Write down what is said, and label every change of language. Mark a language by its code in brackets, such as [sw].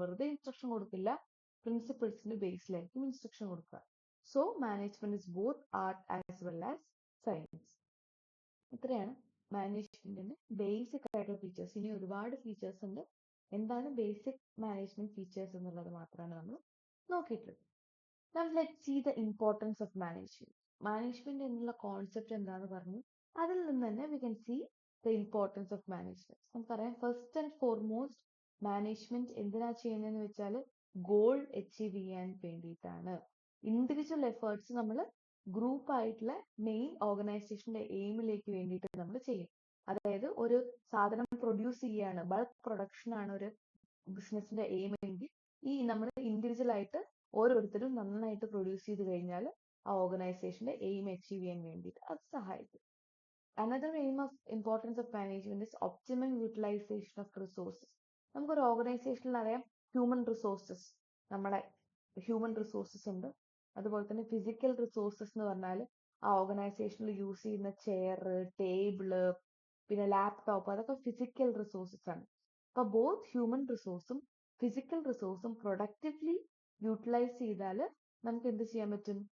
[ml] വെറുതെ ഇൻസ്ട്രക്ഷൻ കൊടുക്കില്ല, പ്രിൻസിപ്പിൾസിന്റെ ബേസിലായിരിക്കും ഇൻസ്ട്രക്ഷൻ കൊടുക്കുക. [en] So management is both art as well as science. [ml] ഇത്രയാണ് മാനേജ്മെന്റിന്റെ ബേസിക് ആയിട്ടുള്ള ഫീച്ചേഴ്സ്. ഇനി ഒരുപാട് ഫീച്ചേഴ്സ് ഉണ്ട്. എന്താണ് ബേസിക് മാനേജ്മെന്റ് ഫീച്ചേഴ്സ് എന്നുള്ളത് മാത്രമാണ് നമ്മൾ നോക്കിയിട്ടുള്ളത്. [en] Now let's see the importance of management. [ml] Management എന്നുള്ള കോൺസെപ്റ്റ് എന്താന്ന് പറഞ്ഞു. അതിൽ നിന്ന് തന്നെ [en] we can see the importance of management. [ml] നമുക്കറിയാം [en] first and foremost [ml] മാനേജ്മെന്റ് എന്തിനാ ചെയ്യുന്നതെന്ന് വെച്ചാൽ ഗോൾ അച്ചീവ് ചെയ്യാൻ വേണ്ടിയിട്ടാണ്. ഇൻഡിവിജ്വൽ എഫേർട്സ് നമ്മൾ ഗ്രൂപ്പ് ആയിട്ടുള്ള മെയിൻ ഓർഗനൈസേഷന്റെ എയിമിലേക്ക് വേണ്ടിയിട്ട് നമ്മൾ ചെയ്യും. അതായത് ഒരു സാധനം പ്രൊഡ്യൂസ് ചെയ്യാണ്, ബൾക്ക് പ്രൊഡക്ഷൻ ആണ് ഒരു ബിസിനസിന്റെ എയിം എങ്കിൽ ഈ നമ്മൾ ഇൻഡിവിജ്വൽ ആയിട്ട് ഓരോരുത്തരും നന്നായിട്ട് പ്രൊഡ്യൂസ് ചെയ്ത് കഴിഞ്ഞാൽ ആ ഓർഗനൈസേഷന്റെ എയിം അച്ചീവ് ചെയ്യാൻ വേണ്ടിയിട്ട് അത് സഹായിക്കും. [en] Another aim of importance of management is optimum utilization of resources. [ml] നമുക്കൊരു ഓർഗനൈസേഷനിൽ അറിയാം ഹ്യൂമൻ റിസോഴ്സസ്, നമ്മുടെ ഹ്യൂമൻ റിസോഴ്സസ് ഉണ്ട്. അതുപോലെ തന്നെ ഫിസിക്കൽ റിസോഴ്സസ് എന്ന് പറഞ്ഞാൽ ആ ഓർഗനൈസേഷനിൽ യൂസ് ചെയ്യുന്ന ചെയർ, ടേബിള്, പിന്നെ ലാപ്ടോപ്പ്, അതൊക്കെ ഫിസിക്കൽ റിസോഴ്സസ് ആണ്. അപ്പൊ both human റിസോഴ്സും physical റിസോഴ്സും productively utilise ചെയ്താൽ നമുക്ക് എന്ത് ചെയ്യാൻ പറ്റും?